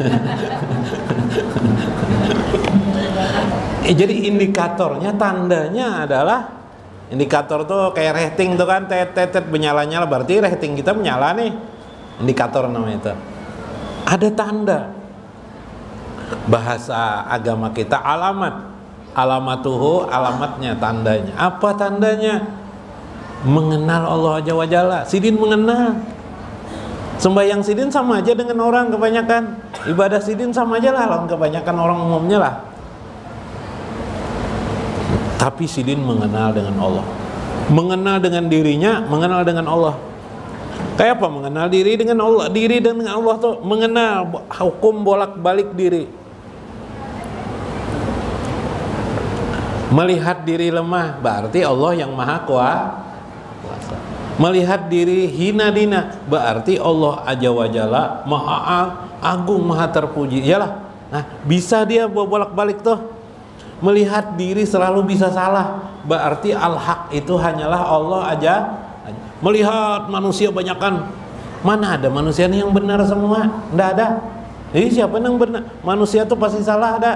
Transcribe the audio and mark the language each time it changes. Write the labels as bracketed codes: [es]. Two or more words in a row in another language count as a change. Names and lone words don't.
[id] Jadi indikatornya, tandanya adalah, indikator tuh kayak rating tuh kan, tet menyala-nyala, berarti rating kita menyala nih. Indikator namanya itu. Ada tanda. Bahasa agama kita alamat. Alamatuhu, alamatnya, tandanya. Apa tandanya? Mengenal Allah [ar] عز وجل. [bjn] Sidin mengenal. Sembahyang sidin sama aja dengan orang kebanyakan. Ibadah sidin sama aja lah lawan kebanyakan orang umumnya lah. Tapi sidin mengenal dengan Allah. [id] Mengenal dengan dirinya, mengenal dengan Allah. Kayak apa mengenal diri dengan Allah? Diri dengan Allah tuh mengenal hukum bolak-balik diri. Melihat diri lemah, berarti Allah yang maha kuasa. Melihat diri hina dina, berarti Allah [ar] عز وجل [id] maha agung, maha terpuji. Iyalah. Nah, bisa dia bolak-balik tuh. Melihat diri selalu bisa salah, berarti al-haq itu hanyalah Allah aja. Melihat manusia banyakan, mana ada manusia yang benar semua? Nggak ada. Jadi siapa yang benar? Manusia tuh pasti salah, ada.